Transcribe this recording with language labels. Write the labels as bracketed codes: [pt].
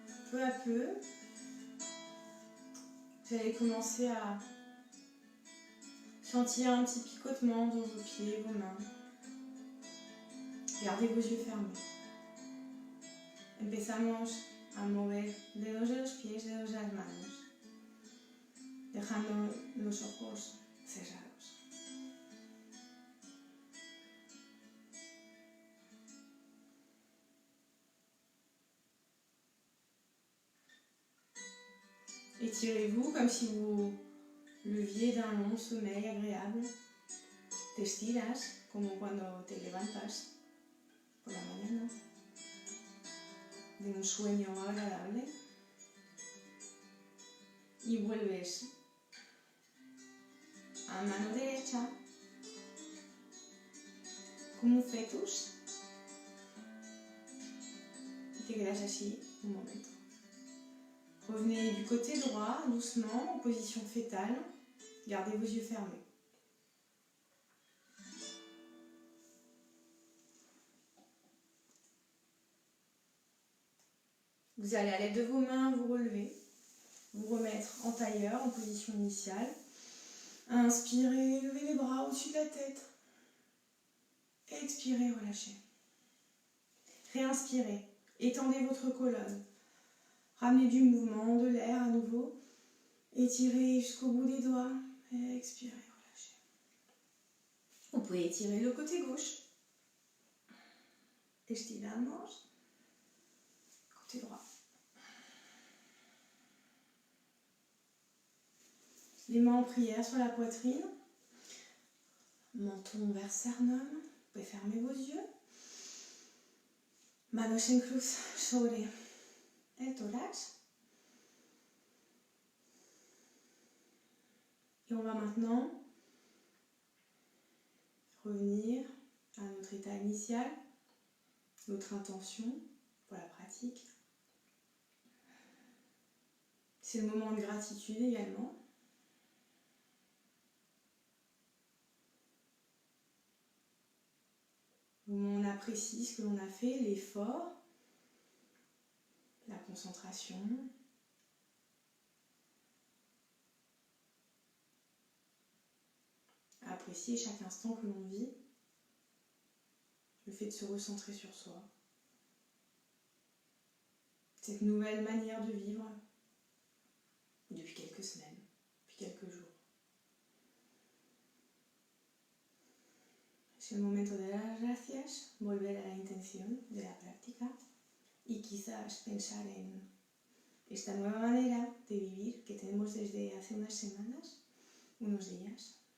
[fr] Peu à peu, vous allez commencer à sentir un petit picotement dans vos pieds, vos mains. Gardez vos yeux fermés. [es] Empezamos a mover dedos de los pies, dedos de las manos, dejando los ojos cerrados. [fr] Étirez-vous comme si vous leviez d'un long sommeil agréable. [es] Te estiras como cuando te levantas por la mañana de un sueño agradable y vuelves a mano derecha como un fetus y te quedas así un momento. [fr] Revenez du côté droit, doucement, en position fétale. Gardez vos yeux fermés. Vous allez à l'aide de vos mains vous relever, vous remettre en tailleur, en position initiale. Inspirez, levez les bras au-dessus de la tête. Expirez, relâchez. Réinspirez, étendez votre colonne. Ramenez du mouvement, de l'air à nouveau. Étirez jusqu'au bout des doigts. Expirez, relâchez. Vous pouvez étirer le côté gauche. [es] Estiramos. [fr] Côté droit. Les mains en prière sur la poitrine. Menton vers sternum. Vous pouvez fermer vos yeux. [es] Manos en cruz sobre el thorax. [fr] Et on va maintenant revenir à notre état initial, notre intention pour la pratique. C'est le moment de gratitude également. Où on apprécie ce que l'on a fait, l'effort, la concentration. Apprécier chaque instant que l'on vit, le fait de se recentrer sur soi. Cette nouvelle manière de vivre depuis quelques semaines, depuis quelques jours. [es] Es el momento de dar las gracias, volver a la intención de la práctica y quizás pensar en esta nueva manera de vivir que tenemos desde hace unas semanas, unos días.